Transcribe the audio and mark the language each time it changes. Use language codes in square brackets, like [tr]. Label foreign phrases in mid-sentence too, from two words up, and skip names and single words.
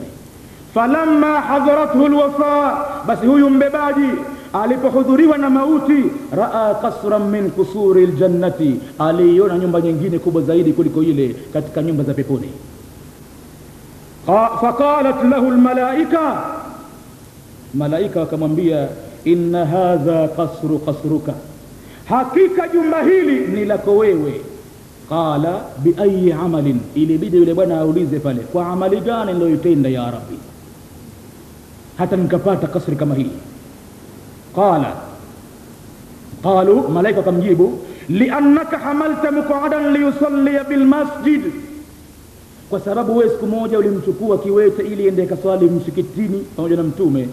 [ar] فلما حضرته الوفاة, [sw] basi huyu mbebaji alipohudhuriwa na mauti, [ar] رأى قصرا من قصور الجنة, [sw] aliona nyumba nyingine kubwa zaidi kuliko ile katika nyumba za peponi. [ar] فقالت له الملائكة, [sw] malaika wakamwambia, [ar] إن هذا قصرك, [sw] hakika jumba hili ni lako wewe. [ar] قال بأي عمل, [sw] ilibidi yule bwana aulize pale, kwa amali gani niliyotenda ya rabbi hata nikapata kasri kama hii? Qalu, malaika wakamjibu, [ar] لأنك حملت مقعدا ليصلي بالمسجد, [sw] kwa sababu wewe siku moja ulimchukua kiwete ili ende kaswali msikitini pamoja na mtume.